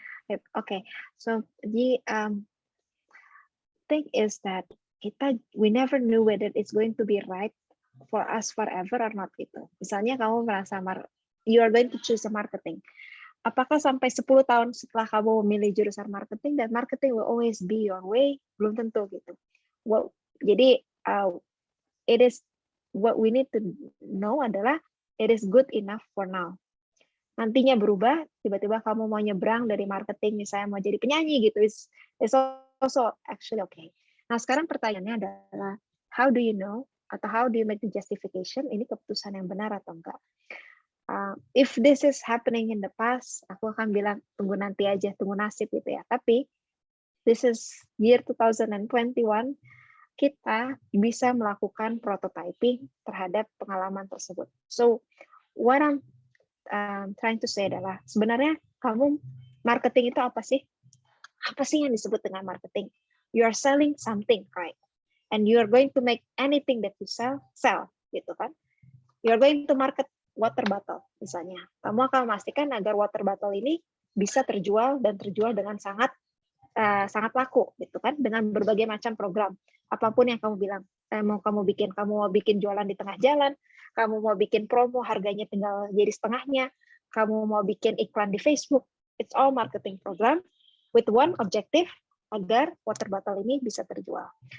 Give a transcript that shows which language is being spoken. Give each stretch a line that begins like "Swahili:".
English: Okay, so the thing is that we never knew whether it's going to be right for us forever or not gitu.
Indonesian: Misalnya kamu merasa
English: you are going to choose a marketing.
Indonesian: Apakah sampai 10 tahun setelah kamu memilih jurusan marketing dan
English: marketing will always be your way?
Indonesian: Belum tentu gitu. Well, jadi it is what we need to know adalah it is good enough for now. Nantinya berubah, tiba-tiba kamu mau nyebrang dari marketing, misalnya mau jadi penyanyi gitu,
English: it's also actually okay.
Indonesian: Nah sekarang pertanyaannya adalah,
English: how do you know,
Indonesian: atau
English: how do you make the justification,
Indonesian: ini keputusan yang benar atau enggak?
English: If this is happening in the past,
Indonesian: aku akan bilang, tunggu nanti aja, tunggu nasib gitu ya. Tapi,
English: this is year 2021,
Indonesian: kita bisa melakukan prototyping terhadap pengalaman tersebut.
English: So, what I'm trying to say
Indonesian: adalah sebenarnya kamu marketing itu apa sih? Apa sih yang disebut dengan marketing?
English: You are selling something, right? And you are going to make anything that you sell gitu kan? You are going to market water bottle
Indonesian: misalnya. Kamu akan memastikan agar water bottle ini bisa terjual dan terjual dengan sangat laku gitu kan, dengan berbagai macam program. Apapun yang kamu bilang, mau bikin jualan di tengah jalan, kamu mau bikin promo harganya tinggal jadi setengahnya, kamu mau bikin iklan di Facebook,
English: it's all marketing program with one objective
Indonesian: agar water bottle ini bisa terjual.